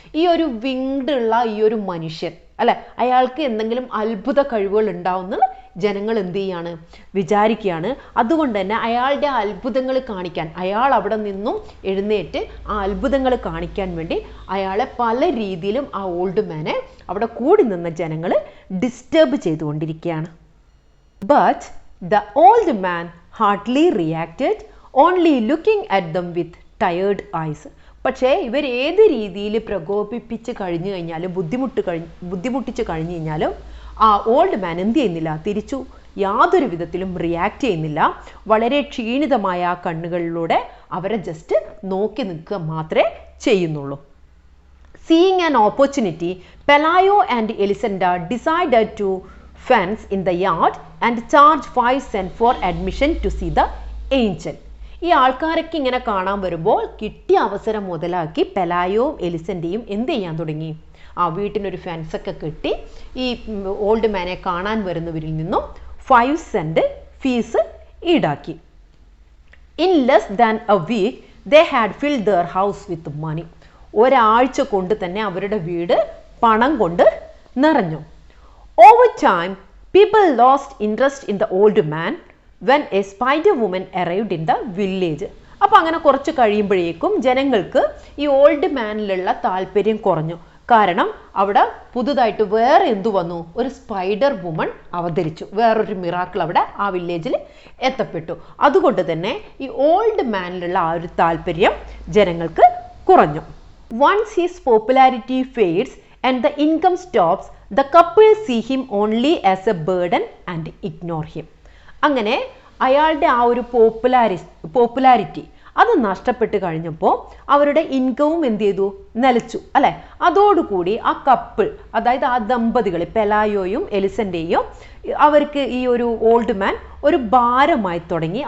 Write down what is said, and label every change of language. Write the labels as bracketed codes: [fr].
[ml] ഈ ഒരു വിങ്ഡ് ഉള്ള ഈ ഒരു മനുഷ്യൻ അല്ലെ, അയാൾക്ക് എന്തെങ്കിലും അത്ഭുത കഴിവുകൾ ഉണ്ടാവുന്ന ജനങ്ങൾ എന്ത് ചെയ്യാണ്, വിചാരിക്കുകയാണ്. അതുകൊണ്ട് തന്നെ അയാളുടെ അത്ഭുതങ്ങൾ കാണിക്കാൻ, അയാൾ അവിടെ നിന്നും എഴുന്നേറ്റ് ആ അത്ഭുതങ്ങൾ കാണിക്കാൻ വേണ്ടി അയാളെ പല രീതിയിലും ആ ഓൾഡ് മാനെ അവിടെ കൂടി നിന്ന ജനങ്ങൾ ഡിസ്റ്റർബ് ചെയ്തുകൊണ്ടിരിക്കുകയാണ്. [en] But the old man hardly reacted, only looking at them with tired eyes. [ml] പക്ഷേ ഇവർ ഏത് രീതിയിൽ പ്രകോപിപ്പിച്ച് കഴിഞ്ഞു കഴിഞ്ഞാലും ബുദ്ധിമുട്ടിച്ച് കഴിഞ്ഞു കഴിഞ്ഞാലും ആ ഓൾഡ് മാൻ എന്ത് ചെയ്യുന്നില്ല, തിരിച്ചു യാതൊരു വിധത്തിലും റിയാക്ട് ചെയ്യുന്നില്ല. വളരെ ക്ഷീണിതമായ ആ കണ്ണുകളിലൂടെ അവരെ ജസ്റ്റ് നോക്കി നിൽക്കുക മാത്രമേ ചെയ്യുന്നുള്ളൂ. [en] Seeing an opportunity, Pelayo and Elisenda decided to fence in the yard and charge 5 cents for admission to see the angel. [ml] ഈ ആൾക്കാരൊക്കെ ഇങ്ങനെ കാണാൻ വരുമ്പോൾ കിട്ടിയ അവസരം മുതലാക്കി പെലായോയും എലിസൻ്റെയും എന്ത് ചെയ്യാൻ തുടങ്ങി, ആ വീട്ടിനൊരു ഫെൻസൊക്കെ കെട്ടി ഈ ഓൾഡ് മാനെ കാണാൻ വരുന്നവരിൽ നിന്നും 5 cents ഫീസ് ഈടാക്കി. [en] In less than a week they had filled their house with money. [ml] ഒരാഴ്ച കൊണ്ട് തന്നെ അവരുടെ വീട് പണം കൊണ്ട് നിറഞ്ഞു. [en] Over time, people lost interest in the old man when a spider woman arrived in the village. [ml] അപ്പോൾ അങ്ങനെ കുറച്ച് കഴിയുമ്പോഴേക്കും ജനങ്ങൾക്ക് ഈ ഓൾഡ് മാനിലുള്ള താല്പര്യം കുറഞ്ഞു. കാരണം അവിടെ പുതുതായിട്ട് വേറെ എന്തു വന്നു, ഒരു സ്പൈഡർ വുമൺ അവതരിച്ചു, വേറൊരു മിറാക്കിൾ അവിടെ ആ വില്ലേജിൽ എത്തപ്പെട്ടു. അതുകൊണ്ട് തന്നെ ഈ ഓൾഡ് മാനിലുള്ള ആ ഒരു താല്പര്യം ജനങ്ങൾക്ക് കുറഞ്ഞു. [en] Once his popularity fades and the income stops, the couple see him only as a burden and ignore him. [ml] അങ്ങനെ അയാളുടെ ആ ഒരു പോപ്പുലാരിറ്റി അത് നഷ്ടപ്പെട്ട് കഴിഞ്ഞപ്പോൾ അവരുടെ ഇൻകവും എന്ത് ചെയ്തു, നിലച്ചു അല്ലെ. അതോടുകൂടി ആ കപ്പിൾ, അതായത് ആ ദമ്പതികൾ പെലായോയും എലിസൻ്റെയും, അവർക്ക് ഈ ഒരു ഓൾഡ് മാൻ ഒരു ഭാരമായി തുടങ്ങി.